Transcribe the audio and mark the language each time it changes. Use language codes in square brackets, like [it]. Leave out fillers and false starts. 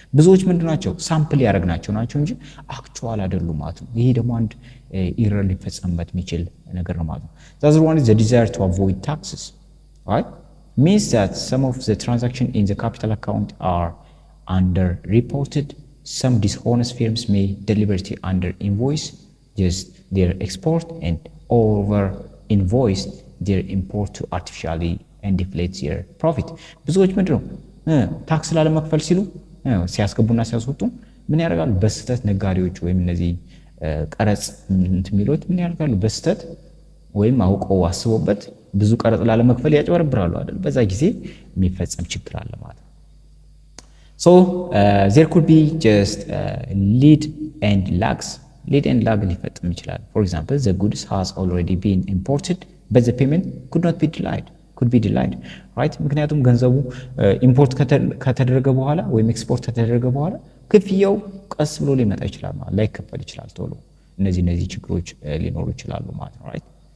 [am] ብዙዎች ምንድናቸው ሳምፕል ያደረግናቸው ናቸው እንጂ አክቹዋል አይደሉም ማለት ነው። ይሄ ደግሞ አንድ ኤረር ሊፈጸምበት የሚችል ነገር ነው ማለት ነው። [en] The other one is the desire to avoid taxes, right? Means that some of the transactions in the capital account are underreported. Some dishonest firms may deliberately under invoice just their export and over invoice their import to artificially and deflate their profit. [am] ብዙዎች ምንድነው ታክስ ላለመክፈል ሲሉ ሲያስገቡና ሲያስወጡ ምን ያደርጋሉ? በስተት ነጋዴዎች ወይም እነዚህ ቀረጽ እንትሚሉት ምን ያደርጋሉ? በስተት ወይም አውቀው አስቦበት ብዙ ቀረጥ ላለመክፈል ያጭበረብራሉ አይደል? በዛ ጊዜ የሚፈጸም ችግር አለ ማለት ነው። [en] So there could be just lead and lags [am] ሊፈጠም ይችላል። [en] For example, the goods has already been imported but the payment could be delayed, right? [am] ምክንያቱም ገንዘቡ ኢምፖርት ከተደረገ በኋላ ወይም ኤክስፖርት ከተደረገ በኋላ ክፍያው ቀስ ብሎ ሊመጣ ይችላል ማለት ላይከፈል ይችላል ቶሎ። እነዚህ ችግሮች ሊኖሩ ይችላሉ ማለት ነው። right?